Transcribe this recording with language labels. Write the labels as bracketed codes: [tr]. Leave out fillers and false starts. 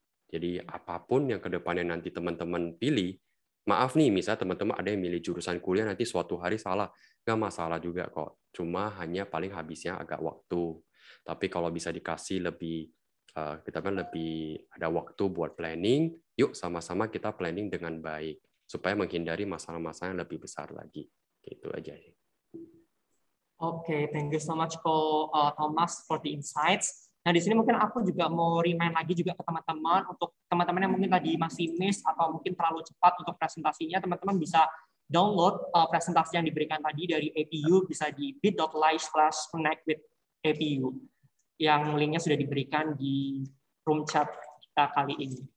[id] Jadi apapun yang kedepannya nanti teman-teman pilih, maaf nih, misalnya teman-teman ada yang milih jurusan kuliah nanti suatu hari salah, nggak masalah juga kok. Cuma hanya paling habisnya agak waktu. Tapi kalau bisa dikasih lebih, kita kan lebih ada waktu buat planning, yuk sama-sama kita planning dengan baik supaya menghindari masalah-masalah yang lebih besar lagi. Gitu aja sih. [en] Oke, thank you so much Ko Thomas for the insights. [id] Nah, di sini mungkin aku juga mau remind lagi juga ke teman-teman, untuk teman-teman yang mungkin tadi masih miss atau mungkin terlalu cepat untuk presentasinya, teman-teman bisa download presentasi yang diberikan tadi dari APU, bisa di bit.ly/connect with APU, yang linknya sudah diberikan di room chat kita kali ini.